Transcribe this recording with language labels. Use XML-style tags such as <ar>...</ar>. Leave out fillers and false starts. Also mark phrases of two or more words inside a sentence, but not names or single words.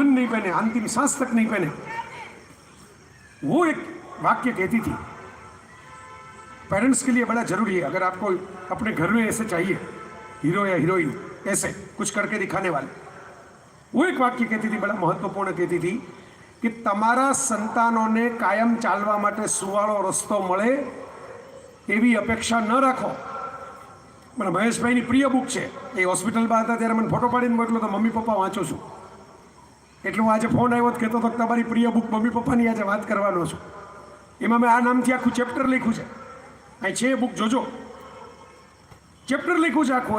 <hi>नहीं पहने, अंतिम सांस तक नहीं पहने, वो एक वाक्य कहती थी, पेरेंट्स के लिए बड़ा जरूरी है, अगर आपको अपने घर में ऐसे चाहिए हीरो या हीरोइन, ऐसे कुछ करके दिखाने वाले, वो एक वाक्य कहती थी, बड़ा महत्वपूर्ण कहती थी कि</hi> <gu>તમારા સંતાનોને કાયમ ચાલવા માટે સુંવાળો રસ્તો મળે એવી અપેક્ષા ન રાખો। મને મહેશભાઈની પ્રિય બુક છે, એ હોસ્પિટલમાં હતા ત્યારે મને ફોટો પાડીને મોકલો તો મમ્મી પપ્પા વાંચું છું, એટલે હું આજે ફોન આવ્યો તો કહેતો હતો કે તમારી પ્રિય બુક મમ્મી પપ્પાની આજે વાત કરવાનો છું। એમાં મેં આ નામથી આખું ચેપ્ટર લખ્યું છે, અહીં છે બુક, જોજો, ચેપ્ટર લખ્યું છે આખું।</gu>